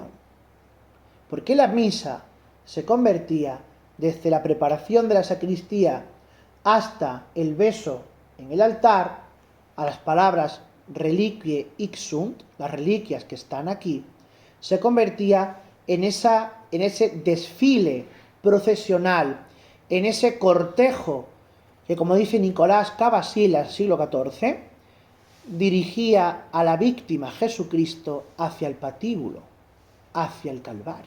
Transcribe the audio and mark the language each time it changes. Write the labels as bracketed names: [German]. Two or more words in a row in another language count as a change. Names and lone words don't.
[Spanish] Porque la misa se convertía desde la preparación de la sacristía hasta el beso en el altar, a las palabras [Latin] reliquiae hic sunt, [Spanish] las reliquias que están aquí, se convertía en ese desfile procesional, en ese cortejo que, como dice Nicolás Cavasilas, siglo XIV, dirigía a la víctima Jesucristo hacia el patíbulo, hacia el Calvario.